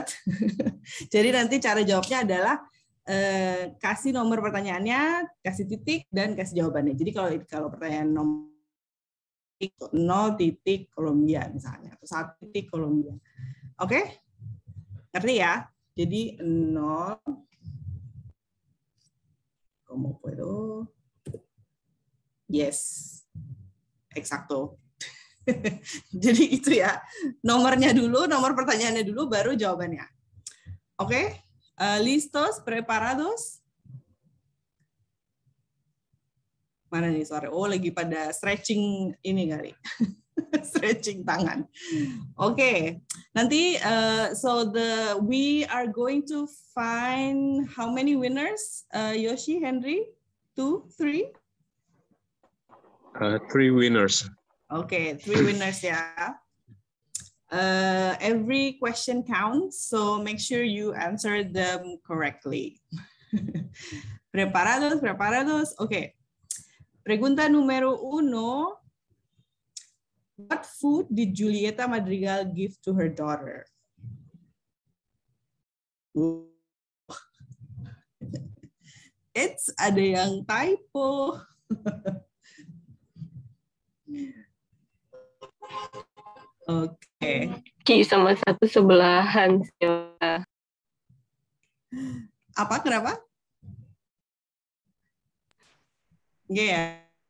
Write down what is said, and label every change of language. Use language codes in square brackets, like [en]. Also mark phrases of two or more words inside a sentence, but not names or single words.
[id] Jadi nanti cara jawabnya adalah kasih nomor pertanyaannya, kasih titik, dan kasih jawabannya. Jadi kalau pertanyaan nomor 0 titik Colombia misalnya, atau 1 titik Colombia. Oke? Ngerti ya? Jadi 0. [es] ¿Cómo puedo? Yes. Exacto. [id] Jadi itu ya. Nomornya dulu, nomor pertanyaannya dulu, baru jawabannya. Oke? [es] Listos? Preparados? [id] Mana nih suara? Oh, lagi pada stretching ini kali. Stretching tangan. Oke. [en] Nanti we are going to find how many winners? Yoshi, Henry? 2, 3? 3 winners. Okay, 3 winners ya. Every question counts, so make sure you answer them correctly. [es] Preparados, preparados. Okay. Pregunta número 1. [en] What food did Julieta Madrigal give to her daughter? [id] It's ada yang typo. Oke. Ki sama satu sebelahan. Apa? Kenapa? Enggak ya.